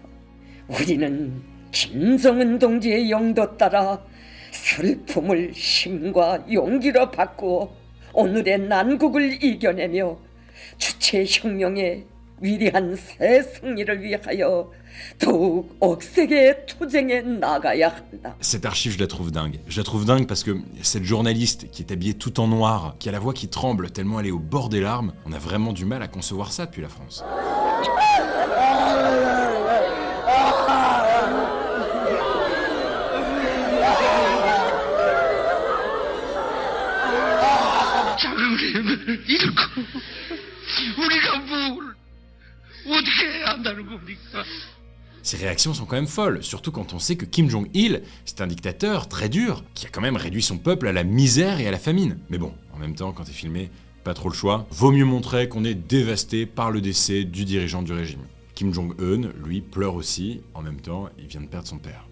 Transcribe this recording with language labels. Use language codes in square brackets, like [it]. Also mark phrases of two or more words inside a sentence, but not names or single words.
[ko] 우리는 김정은 동지의 영도 따라 슬픔을 힘과 용기로 바꾸어 오늘의 난국을 이겨내며 주체혁명의 위대한 새 승리를 위하여 더욱 억세게 투쟁해 나가야 한다. [fr] Cette archive, je la trouve dingue. Je la trouve dingue parce que cette journaliste qui est habillée tout en noir, qui a la voix qui tremble tellement elle est au bord des larmes, on a vraiment du mal à concevoir ça depuis la France. [ko] 자금을 잃고 우리가 뭘 어떻게 해야 한다는 겁니까? [fr] Ces réactions sont quand même folles, surtout quand on sait que Kim Jong-il, c'est un dictateur très dur, qui a quand même réduit son peuple à la misère et à la famine. Mais bon, en même temps, quand t'es filmé, pas trop le choix, vaut mieux montrer qu'on est dévasté par le décès du dirigeant du régime. Kim Jong-un, lui, pleure aussi, en même temps, il vient de perdre son père.